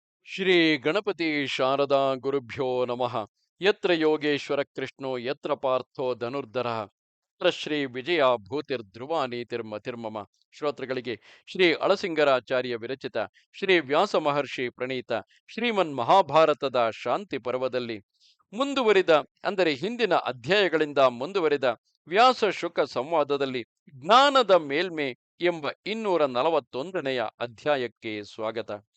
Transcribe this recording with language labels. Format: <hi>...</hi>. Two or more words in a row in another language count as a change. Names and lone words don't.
<sa>ಶ್ರೀ ಗಣಪತಿ ಶಾರದಾ ಗುರುಭ್ಯೋ ನಮಃ. ಯತ್ರ ಯೋಗೇಶ್ವರ ಕೃಷ್ಣೋ ಯತ್ರ ಪಾರ್ಥೋ ಧನುರ್ಧರಃ ತತ್ರ ಶ್ರೀ ವಿಜಯ ಭೂತಿರ್ಧ್ರುವ ನೀತಿರ್ಮತಿರ್ಮಮ.</sa> <kn>ಶ್ರೋತೃಗಳಿಗೆ ಶ್ರೀ ಅಳಸಿಂಗರಾಚಾರ್ಯ ವಿರಚಿತ ಶ್ರೀ ವ್ಯಾಸ ಮಹರ್ಷಿ ಪ್ರಣೀತ ಶ್ರೀಮನ್ ಮಹಾಭಾರತದ ಶಾಂತಿ ಪರ್ವದಲ್ಲಿ ಮುಂದುವರಿದ, ಅಂದರೆ ಹಿಂದಿನ ಅಧ್ಯಾಯಗಳಿಂದ ಮುಂದುವರಿದ ವ್ಯಾಸ ಶುಕ ಸಂವಾದದಲ್ಲಿ ಜ್ಞಾನದ ಮೇಲ್ಮೆ ಎಂಬ 241ನೆಯ ಅಧ್ಯಾಯಕ್ಕೆ ಸ್ವಾಗತ.</kn>